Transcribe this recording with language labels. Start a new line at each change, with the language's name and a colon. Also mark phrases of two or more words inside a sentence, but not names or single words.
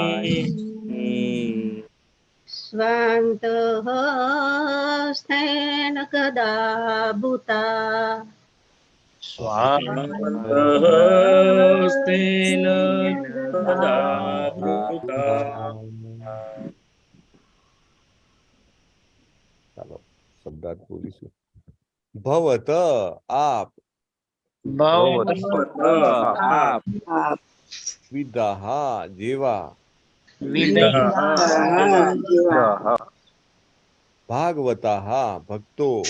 Sanskrit: स्वान्तः स्तेन गदा भूता स्वान्तः स्तेन गदा भृता
Gujarati: ચાલો શબ્દાર્થ બોલીશું. ભવત આપ, આપ વિદાહ જેવા, ભાગવતાહ ભક્તો,